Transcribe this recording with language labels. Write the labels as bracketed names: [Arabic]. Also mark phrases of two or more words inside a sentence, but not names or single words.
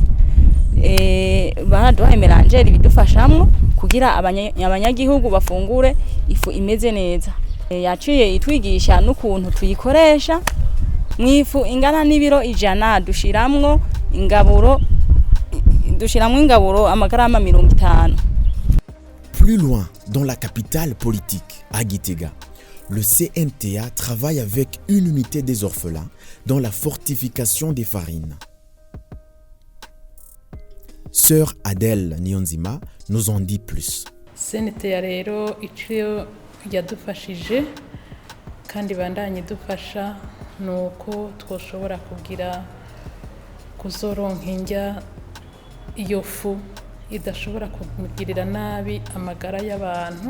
[Rundi] Baraduhaye melangere bidufashamwo kugira abanyagihugu bafungure ifu imeze neza. Yaciye itwigisha n'ukuntu tuyikoresha mwifu ingana n'ibiro 100 dushiramwo ingaburo amagarama 50. [French] Plus loin, dans la capitale politique, à Gitega, le CNTA travaille avec une unité des orphelins dans la fortification des farines. Sœur Adèle Niyonzima nous en dit plus. [Rundi] CNTA rero ico yadufashije kandi bandanye dufasha nuko twoshobora kugira kuzoronka indya iyo fu idashobora kumugirira nabi amagara y'abantu.